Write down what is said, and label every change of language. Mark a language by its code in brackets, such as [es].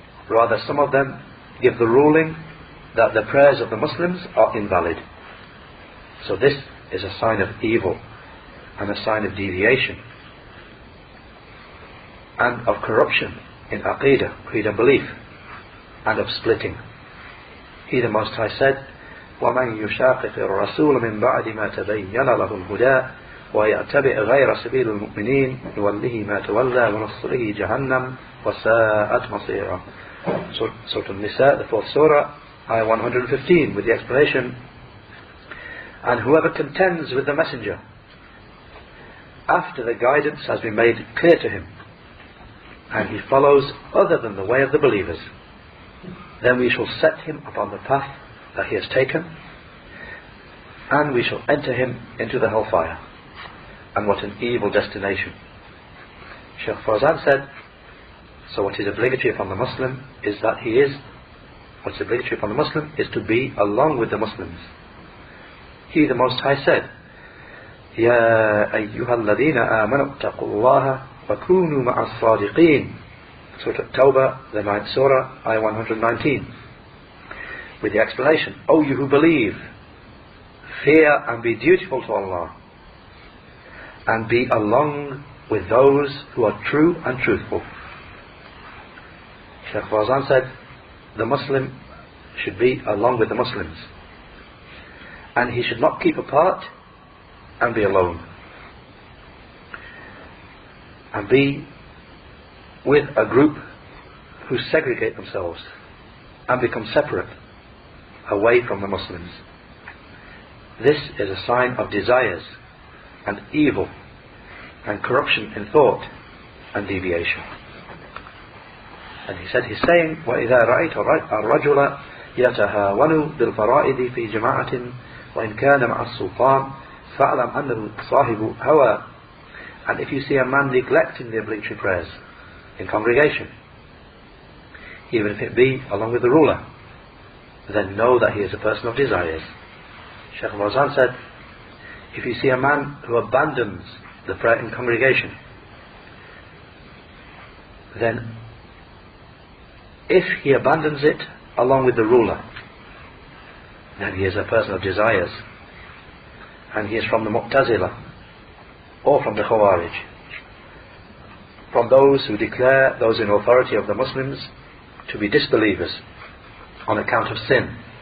[en] Rather, some of them give the ruling that the prayers of the Muslims are invalid. So this is a sign of evil and a sign of deviation and of corruption in aqidah, creed and belief, and of splitting. He the Most High said, [ar] وَمَنْ يُشَاقِقِ الرَّسُولَ مِنْ بَعْدِ مَا تَبَيَّنَ لَهُ الْهُدَى وَيَأْتَبِعْ غَيْرَ سَبِيلِ الْمُؤْمِنِينَ نُوَلِّهِ مَا تَوَلَّى وَنُصْلِهِ جَهَنَّمَ وَسَاءَتْ مَصِيرًا. [en] Surah An-Nisa, the 4th Surah, Ayah 115, with the explanation, and whoever contends with the Messenger after the guidance has been made clear to him, and he follows other than the way of the believers, then we shall set him upon the path that he has taken, and we shall enter him into the hellfire. And what an evil destination. Shaykh Fawzan said, so what is obligatory upon the Muslim is that he is what's obligatory upon the Muslim is to be along with the Muslims. He, the Most High, said, [ar] يَا أَيُّهَا الَّذِينَ آمَنُوا اتَّقُوا اللَّهَ وَكُونُوا مَعَ الصَّادِقِينَ. [en] Surah At-Tawbah, the 9th Surah, Ayah 119. With the explanation, O you who believe, fear and be dutiful to Allah, and be along with those who are true and truthful. Shaykh Fawzan said, the Muslim should be along with the Muslims, and he should not keep apart and be alone, and be with a group who segregate themselves and become separate away from the Muslims. This is a sign of desires and evil and corruption in thought and deviation. And he said, he's saying, [ar] وَإِذَا رَأَيْتَ الرَّجُلَ يَتَهَاوَنُ بِالْفَرَائِضِ فِي جَمَاعَةٍ وَإِنْ كَانَ مَعَ السُّلْطَانِ فَأَعْلَمْ أَنَّهُ صَاحِبُ هَوَى. [en] And if you see a man neglecting the obligatory prayers in congregation, even if it be along with the ruler, then know that he is a person of desires. Shaykh Fawzan said, if you see a man who abandons the prayer in congregation, then if he abandons it along with the ruler, then he is a person of desires, and he is from the Mu'tazila or from the Khawarij, from those who declare those in authority of the Muslims to be disbelievers on account of sin.